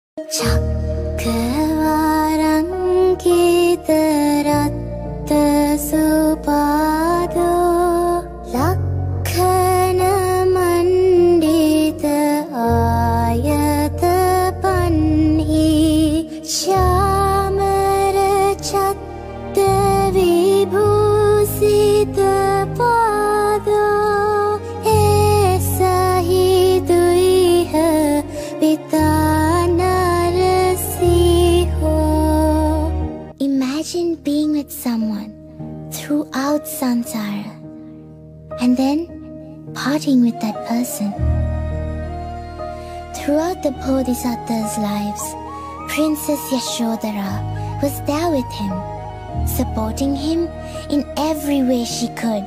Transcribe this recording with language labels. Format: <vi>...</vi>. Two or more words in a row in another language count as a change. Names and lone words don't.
<pi>චක්කවරංකිතරත්ත සුපාදෝ ලක්ඛන මණ්ඩිත ආයත පන්හි ශ්‍යාමර චත්ත විභූසිත පාදෝ ඒසහි දුයිහ පිතා.</pi> <en>Imagine being with someone throughout samsara and then parting with that person. Throughout the Bodhisattva's lives, Princess Yashodhara was there with him, supporting him in every way she could.</en>